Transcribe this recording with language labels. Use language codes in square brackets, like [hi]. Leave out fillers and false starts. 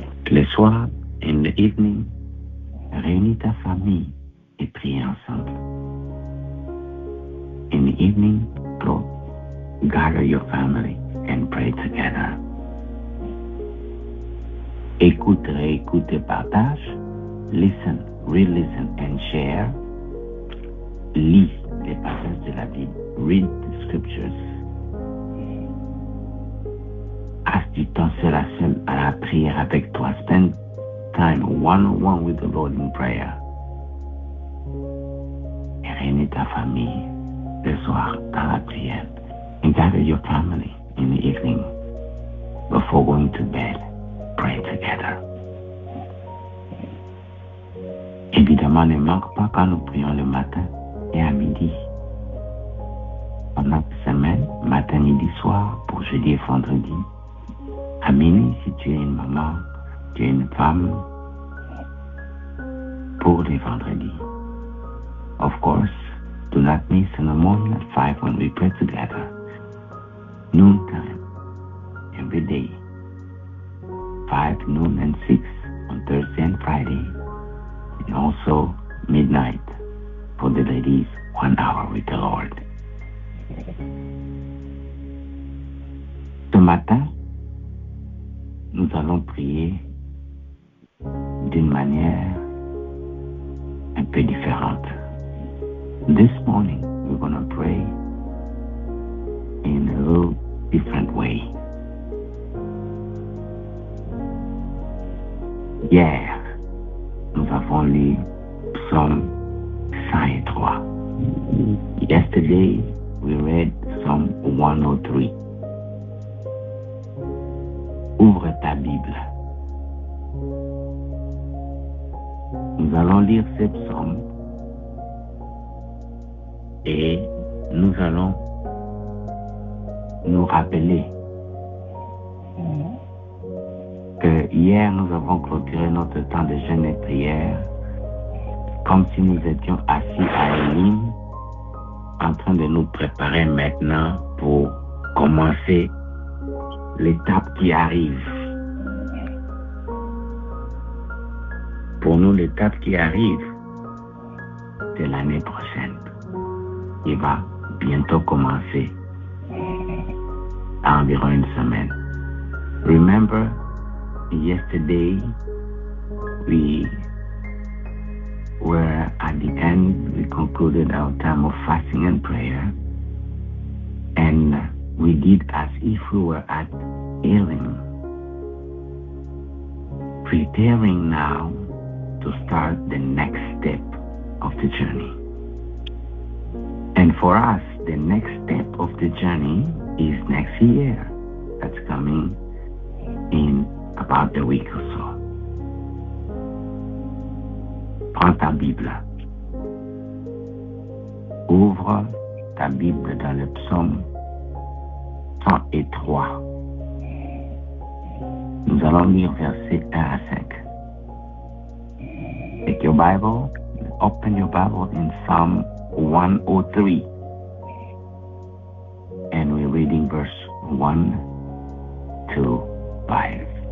[fr] Le soir, [en] in the evening, [fr] réunis ta famille et prie ensemble. [en] In the evening, go gather your family and pray together. [fr] Écoute, réécoute et partage. [en] Listen, re-listen and share. [fr] Lis les passages de la Bible. [en] Read the scriptures. [fr] Passe du temps seul à seul à la prière avec toi. [en] Spend time one-on-one with the Lord in prayer. [fr] Et réunis ta famille le soir dans la prière. [en] And gather your family in the evening before going to bed. Pray together. [fr] Évidemment, ne manque pas quand nous prions le matin et à midi. Pendant la semaine, matin, midi, soir, pour jeudi et vendredi. À minuit, si tu es une maman, tu es une femme, pour les vendredis. [en] Of course, do not miss in the morning at 5 when we pray together. Noontime, every day. 5, noon, and 6 on Thursday and Friday. And also midnight for the ladies, 1 hour with the Lord. [fr] Ce matin, nous allons prier d'une manière un peu différente. [en] This morning, we're going to pray in a little different way. [fr] Hier, nous avons lu Psaume 103. [en] Yesterday, we read Psalm 103. [fr] Ouvre ta Bible. Nous allons lire ces psaumes et nous allons nous rappeler que hier nous avons clôturé notre temps de jeûne et prière comme si nous étions assis à Élim en train de nous préparer maintenant pour commencer l'étape qui arrive. Pour nous, l'étape qui arrive, c'est l'année prochaine. Il va bientôt commencer, à environ une semaine. [en] Remember, yesterday we were at the end, we concluded our time of fasting and prayer, and we did as if we were at Elim, preparing now to start the next step of the journey. And for us, the next step of the journey is next year. That's coming in about a week or so. [fr] Prends ta Bible. Ouvre ta Bible dans le psaume 103. Nous allons lire versets 1 à 5. [en] Take your Bible, open your Bible in Psalm 103. And we're reading verse 1 to 5.